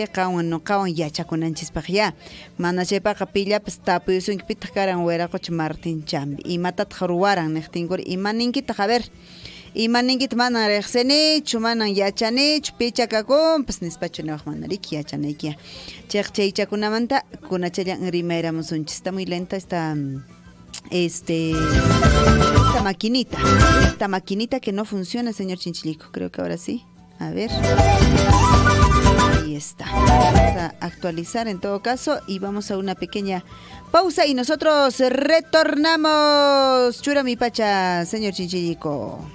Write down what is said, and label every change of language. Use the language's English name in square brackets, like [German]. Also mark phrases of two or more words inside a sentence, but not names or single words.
[Quechua] qawan nuqawan yachakunanchispaq ya mana chaypaqa pillapas tapuyusunki pitaq karan wiraquch Martín Chambi imatataq ruwaran niqtinkuri imaninkitaq a ver imaninki manan riqsinichu manan yachanichu pichakakunpas nispachu niwaq mana riki yachanaykiya chaychakunamanta kunachallan rimayramusunchis [Spanish] está muy lenta esta maquinita que no funciona, señor Chinchilico. Creo que ahora sí. A ver. Ahí está. Vamos a actualizar en todo caso y vamos a una pequeña pausa y nosotros retornamos. [Quechua] Chura mi pacha, señor Chinchilico.